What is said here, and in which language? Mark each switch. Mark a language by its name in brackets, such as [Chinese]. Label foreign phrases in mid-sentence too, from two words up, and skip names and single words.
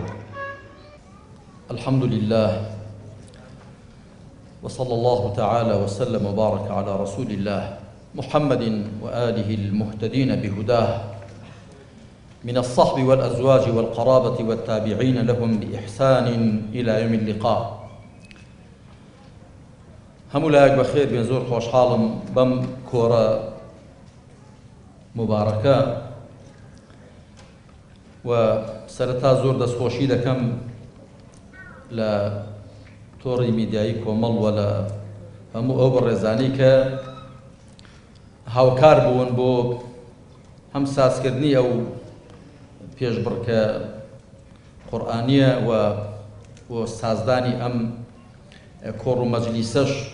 [Arabic] الحمد لله، وصلى الله تعالى وسلم وبارك على رسول الله محمد وآله المهتدين بهداه، من الصحب والأزواج والقرابة والتابعين لهم بإحسان إلى يوم اللقاء. [Central Kurdish] هەموو لایەک بەخێر بێن. زۆر خۆشحاڵم بەم کۆرە مبارەکە و سەرەتا زۆر دەستخۆشی دەکەم لە تۆڕی میدیایی کۆمەڵ و لە هەموو ئەو بەڕێزانەی کە هاوکار بوون بۆ هەم سازکردنی ئەو پێشبڕکە قورئانیە و سازدانی ئەم کۆڕ و مەجلیسەش